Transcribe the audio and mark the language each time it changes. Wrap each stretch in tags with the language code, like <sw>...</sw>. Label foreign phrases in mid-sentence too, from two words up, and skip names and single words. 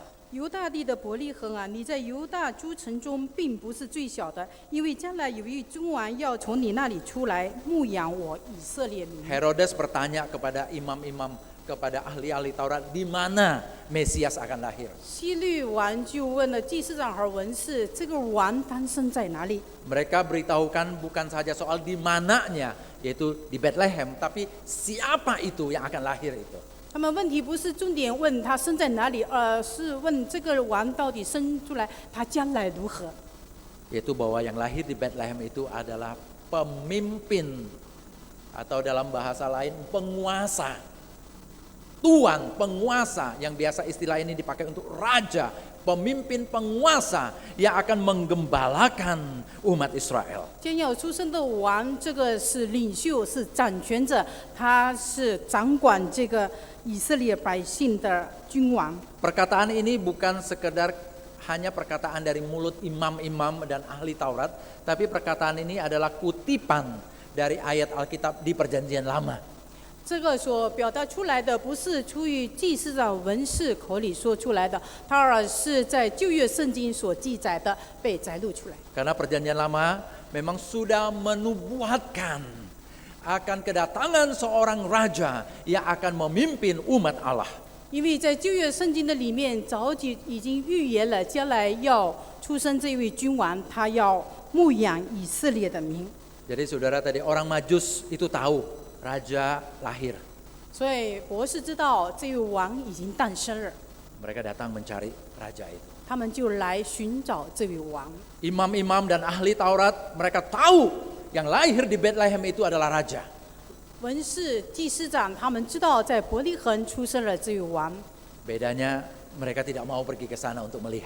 <zh>犹大地的伯利恒啊，你在犹大诸城中并不是最小的，因为将来有一君王要从你那里出来，牧养我以色列民。</zh> <id>Herodes bertanya kepada imam-imam, kepada ahli-ahli Taurat, di mana Mesias akan lahir.</id> <zh>希律王就问了祭司长和文士，这个王诞生在哪里？</zh> <id>Mereka beritahukan bukan saja soal di mananya, yaitu di Bethlehem, tapi siapa itu yang akan lahir itu.</id> <zh>他们问题不是重点问他生在哪里，而是问这个王到底生出来，他将来如何？</zh> <id>Yaitu bahwa yang lahir di Bethlehem itu adalah pemimpin, atau dalam bahasa lain penguasa, tuan, penguasa, yang biasa istilah ini dipakai untuk raja, pemimpin penguasa yang akan menggembalakan umat Israel.</id> <zh>将要出生的王，这个是领袖，是掌权者，他是掌管这个以色列百姓的君王。</zh> <id>Perkataan ini bukan sekedar hanya perkataan dari mulut imam-imam dan ahli Taurat, tapi perkataan ini adalah kutipan dari ayat Alkitab di Perjanjian Lama.</id> <zh>这个所表达出来的不是出于祭司长文士口里说出来的，它而是在旧约圣经所记载的被摘录出来。</zh> <id>Karena Perjanjian Lama memang sudah menubuatkan akan kedatangan seorang raja yang akan memimpin umat Allah.</id> <zh>因为在旧约圣经的里面，早就已经预言了将来要出生这位君王，他要牧养以色列的民。</zh> <id>Jadi saudara tadi orang Majus itu tahu raja lahir.</id> <zh>所以博士知道这位王已经诞生了，</zh> <id>Mereka datang mencari raja itu.</id> <zh>他们就来寻找这位王。</zh> <id>Imam-imam dan ahli Taurat mereka tahu yang lahir di Bethlehem itu adalah raja.</id> <zh>文士、祭司长他们知道在伯利恒出生了这位王，</zh> <id>Bedanya mereka tidak mau pergi ke sana untuk melihat.</id>